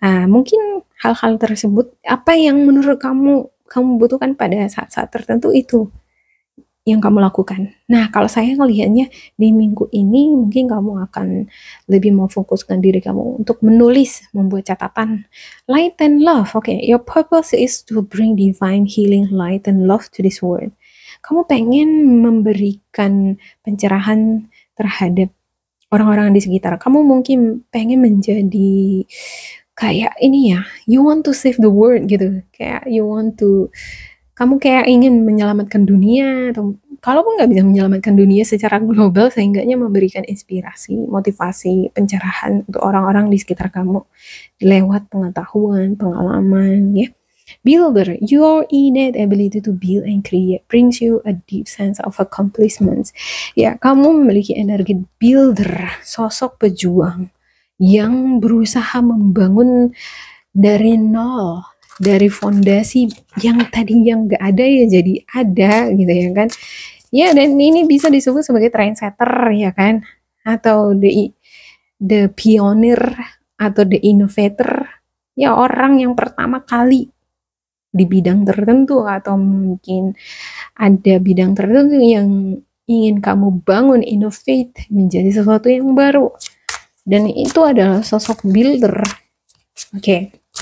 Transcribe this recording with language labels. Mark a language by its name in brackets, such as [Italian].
[Indonesian] Mungkin hal-hal tersebut, apa yang menurut kamu butuhkan pada saat-saat tertentu, itu yang kamu lakukan. Nah, kalau saya ngelihatnya di minggu ini mungkin kamu akan lebih memfokuskan diri kamu untuk menulis, membuat catatan. [English] Light and love. Okay, your purpose is to bring divine healing light and love to this world. [Indonesian] Kamu pengen memberikan pencerahan terhadap orang-orang di sekitar. Kamu mungkin pengen menjadi kayak ini ya, [English] you want to save the world [Indonesian] gitu. Kayak kamu kayak ingin menyelamatkan dunia, atau kalaupun nggak bisa menyelamatkan dunia secara global, seenggaknya memberikan inspirasi, motivasi, pencerahan untuk orang-orang di sekitar kamu lewat pengetahuan, pengalaman, ya. [English] Builder, your innate ability to build and create brings you a deep sense of accomplishments. [Indonesian] Ya, kamu memiliki energi builder, sosok pejuang yang berusaha membangun dari nol, dari fondasi yang tadinya nggak ada ya jadi ada gitu ya kan. Ya, dan ini bisa disebut sebagai trendsetter ya kan, atau [English] the pioneer, [Indonesian] atau [English] the innovator, [Indonesian] ya orang yang pertama kali di bidang tertentu, atau mungkin ada bidang tertentu yang ingin kamu bangun, innovate menjadi sesuatu yang baru, dan itu adalah sosok builder. Oke.